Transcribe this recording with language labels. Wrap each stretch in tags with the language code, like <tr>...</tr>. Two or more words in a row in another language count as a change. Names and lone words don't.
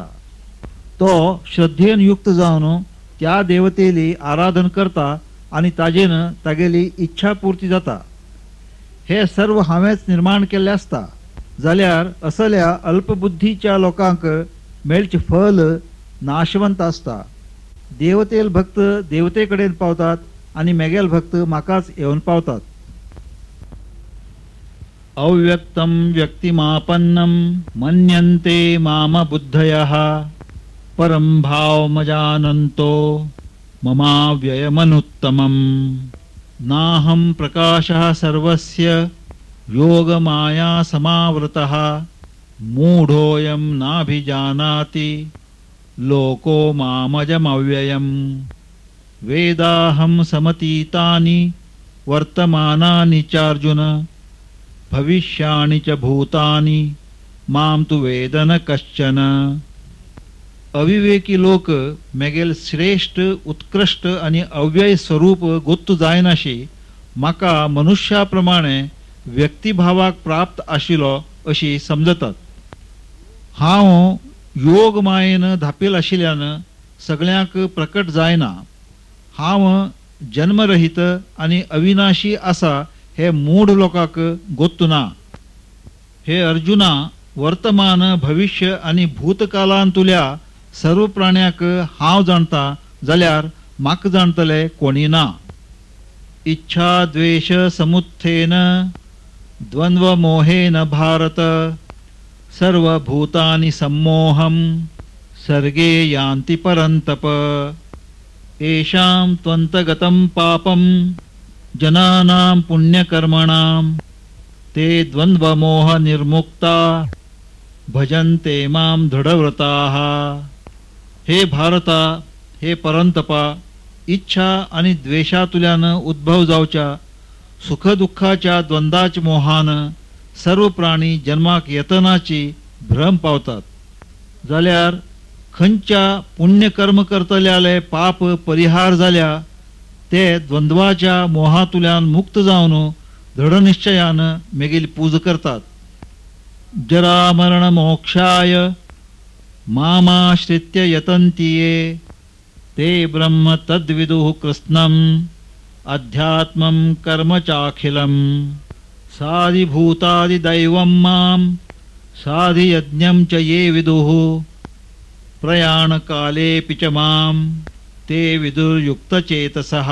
<kok>तो श्रद्धेन युक्त जावन त्या देवतेली आराधन करता आणि ताजेन तागेली इच्छा पूर्ती जाता. हे सर्व हांवेच निर्माण केल्ले आसता जाल्यार असल्या अल्पबुद्धीच्या लोकांक मेळचे फल नाशवंत असता. देवतेल भक्त देवते कडेन पावतात आणि मेगेल भक्त म्हाकाच येवन पावतात.</kok> <sa>अव्यक्तम व्यक्तिमापन्नम मन्यन्ते माम बुद्धयः परम भावमजानन्तो ममाव्ययमनुत्तमम्. नाहं प्रकाशः सर्वस्य योगमाया समावृतः मूढोऽयं नाभिजानाति लोको मामजमव्ययम्. वेदाहं समतीतानि वर्तमानानि चार्जुन भविष्याणि च भूतानि मां तु वेद न कश्चन.</sa> <kok>अविवेकी लोक मेगेल श्रेष्ठ उत्कृष्ट आणि अव्यय स्वरूप गोत्तू जायनाशी म्हाका मनुष्याप्रमाणे व्यक्तिभावाक प्राप्त आशिल्लो अशी समजतात. हांव योग मायेन धापेल आशिल्ल्यान सगळ्यांक प्रकट जायना. हांव जन्मरहित आणि अविनाशी आसा हे मूढ लोकांक गोत्तू ना. हे अर्जुना, वर्तमान भविष्य आणि भूतकालांतुल्या सर्व प्राण्याक हांव जाणता जाल्यार म्हाका जाणतले कोणी ना.</kok> <sa>इच्छा द्वेष समुत्थेन द्वंद्व मोहेन भारत सर्वभूतानि सम्मोहं सर्गे यान्ति परन्तप. येषां त्वन्तगतं पापं जनानां पुण्यकर्मणां ते द्वंद्वमोह निर्मुक्ता भजन्ते मां दृढव्रताः.</sa> <kok>हे भारता, हे परंतपा, इच्छा आणि द्वेषातुल्यान उद्भव जावच्या सुखदुःखाच्या द्वंद्वाच्या मोहान सर्व प्राणी जन्माक येतनाची भ्रम पावतात. जाल्यार खंयच्या पुण्यकर्म करतल्याले पाप परिहार जाल्या ते द्वंद्वाच्या मोहातुल्यान मुक्त जावन दृढनिश्चयान मेगेली पूज करतात.</kok> <sa>जरा मरण मोक्षाय मामाश्रित्य यतन्ति ये ते ब्रह्म तद्विदुः कृत्स्नम् अध्यात्मं कर्म चाखिलम्. साधिभूतादिदैवं मां साधियज्ञं च ये विदुः प्रयाणकालेऽपि च मां ते विदुर्युक्तचेतसः.</sa>